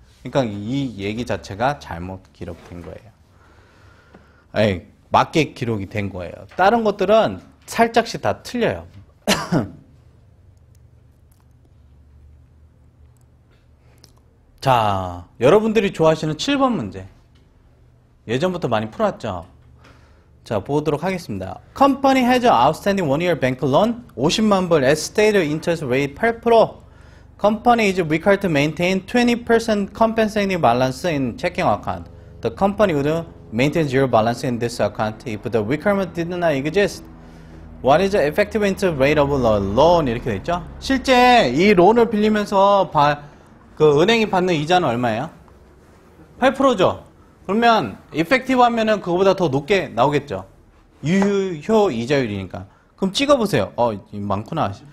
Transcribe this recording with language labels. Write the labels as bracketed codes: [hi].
[ko] 그러니까 이 얘기 자체가 잘못 기록된 거예요. 맞게 기록이 된 거예요. 다른 것들은 살짝씩 다 틀려요. 자, 여러분들이 좋아하시는 7번 문제. 예전부터 많이 풀었죠? 자, 보도록 하겠습니다. [en] Company has an outstanding one-year bank loan [ko] 50만 불 [en] at stated interest rate 8%. Company is required to maintain 20% compensating balance in checking account. The company would maintain zero balance in this account if the requirement did not exist. What is the effective interest rate of the loan? [ko] 이렇게 돼 있죠. 실제 이 론을 빌리면서 그 은행이 받는 이자는 얼마예요? 8%죠. 그러면 effective 하면은 그거보다 더 높게 나오겠죠. 유효 이자율이니까. 그럼 찍어보세요. 많구나.